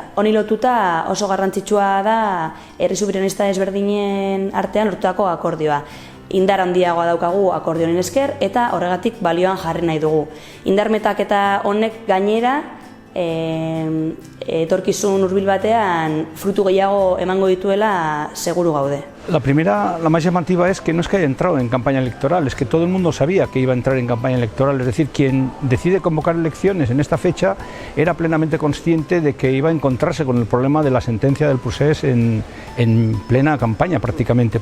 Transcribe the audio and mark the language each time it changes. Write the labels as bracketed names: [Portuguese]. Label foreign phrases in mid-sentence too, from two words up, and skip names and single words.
[Basque] Honi lotuta oso garrantzitsua da herri subiranista ezberdinen artean lortutako akordioa. Indar handiagoa daukagu akordio honen esker eta horregatik balioan jarri nahi dugu. Indar metaketa honek gainera etorkizun hurbil batean frutu gehiago emango dituela seguru gaude. [Spanish] La primera, la más llamativa, es que no es que haya entrado en campaña electoral, es que todo el mundo sabía que iba a entrar en campaña electoral. Es decir, quien decide convocar elecciones en esta fecha era plenamente consciente de que iba a encontrarse con el problema de la sentencia del Procés en plena campaña prácticamente.